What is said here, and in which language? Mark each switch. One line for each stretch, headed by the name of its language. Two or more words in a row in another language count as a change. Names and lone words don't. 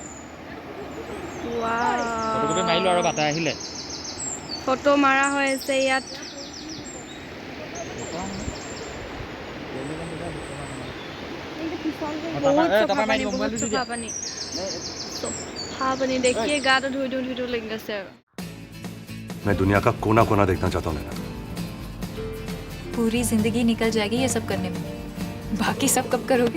Assamese: ফটোকপি মাৰিলোঁ আৰু বাটা আহিলে ফটো মাৰা হৈ আছে ইয়াত চফা পানী দেখিয়ে গাটো ধুই দিওঁ লাগি গৈছে আৰু
Hindi: मैं दुनिया का कोना कोना देखना चाहता हूँ नैना पूरी जिंदगी निकल जाएगी ये सब करने में बाकी सब कब करोगे